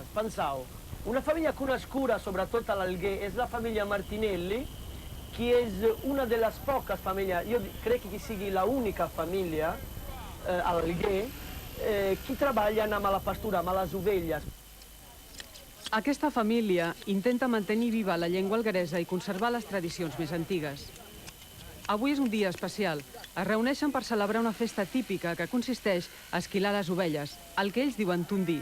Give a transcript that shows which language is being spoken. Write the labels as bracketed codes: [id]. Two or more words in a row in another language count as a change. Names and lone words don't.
[it] Pensau, una famiglia conosciuta, soprattutto all'Alguer, è la famiglia Martinelli, che è una delle poche famiglie, io credo che sia l'unica famiglia all'Alguer, che lavora [ca] amb la pastura, amb les ovelles. Aquesta família intenta mantenir viva la llengua algueresa i conservar les tradicions més antigues. Avui és un dia especial. Es reuneixen per celebrar una festa típica que consisteix a esquilar les ovelles, el que ells diuen tundir.